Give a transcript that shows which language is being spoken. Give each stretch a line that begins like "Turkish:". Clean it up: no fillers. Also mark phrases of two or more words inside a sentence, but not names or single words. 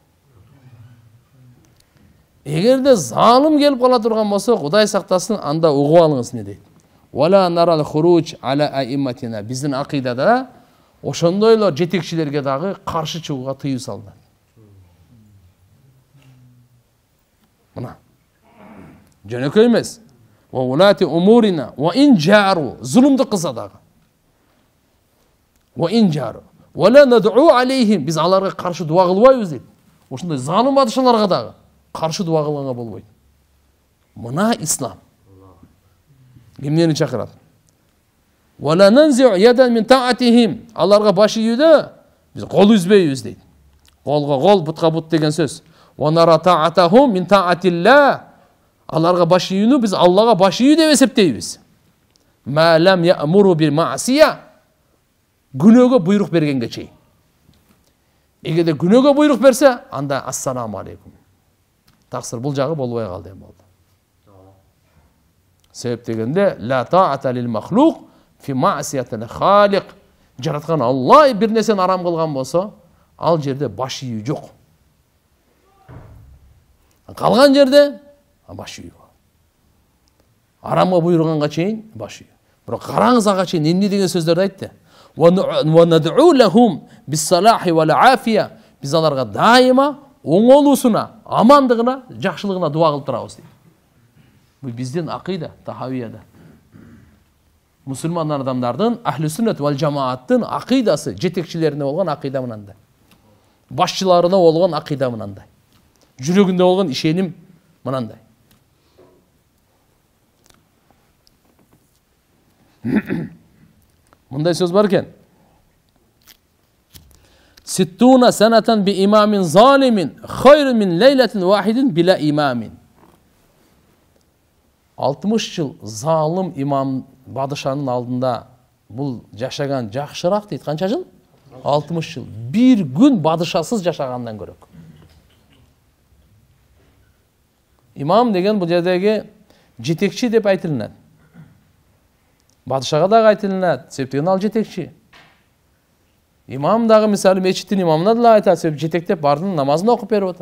Kyrgyz: Эгерде залым келип кала турган болсо, Кудай сактасын, анда угуп алыңыз не дейт.
Arabic: ولا نرى الخروج على أئمتنا.
Kyrgyz: Биздин акыйдада ошондой эле жетекчилерге дагы каршы чыгууга тыюу салынат. Мына. Жөнөкөй эмес.
Arabic: وولاة أمورنا وإن جاروا.
Kyrgyz: Зулумду кылса дагы.
Arabic: وإن جاروا. ولا ندعو عليهم.
Kyrgyz: Биз аларга каршы дуа кылбайбыз дейт. Ошондой залым падышаларга дагы каршы дуа кылганга болбойт. Мына ислам. Эмнени чакырат?
Arabic: ولا ننزع يدا من طاعتهم.
Kyrgyz: Аларга баш ийүүдө биз кол үзбөйбүз дейт. Колго кол, бутка бут деген сөз.
Arabic: ونرى طاعتهم من طاعة الله.
Kyrgyz: Аларга баш ийүүнү биз Аллага баш ийүү деп эсептейбиз.
Arabic: ما لم يأمروا بالمعصية.
Kyrgyz: Күнөөгө буйрук бергенге чейин. Эгерде күнөөгө буйрук берсе, анда
Arabic: السلام عليكم.
Kyrgyz: Таксыр бул жагы болбой калды эми болду. Себеп дегенде
Arabic: لا طاعة لمخلوق في معصية الخالق.
Kyrgyz: Жараткан Алла бир нерсени арам кылган болсо, ал жерде баш ийүү жок. Калган жерде баш ийүү. Арамга буйруганга чейин баш ийүү. Бирок караңыз ага чейин эмне деген сөздөрдү айтты?
Arabic: وندعو لهم بالصلاح والعافية.
Kyrgyz: Биз аларга дайыма оңолуусуна, амандыгына, жакшылыгына дуа кылып турабыз дейт. Бул биздин акыйда, тахавияда. Мусулман адамдардын, ахли сүннет вал жамааттын акыйдасы, жетекчилерине болгон акыйда мынандай. Башчыларына болгон акыйда мынандай. Жүрөгүндө болгон ишеним мынандай. Мындай сөз бар экен.
Arabic: ستون سنة بإمام ظالم خير من ليلة واحدة بلا إمام.
Kyrgyz: 60 жыл залым имам падышанын алдында бул жашаган жакшыраак дейт. Канча жыл? 60 жыл. Bir gün падышасыз жашагандан көрөк. Имам деген бул жердеги жетекчи деп айтылат. Падышага дагы айтылат, себептен ал жетекчи. Имам дагы мисалы мечиттин имамына да айтат, себеп жетектеп бардын намазын окуп берип атат.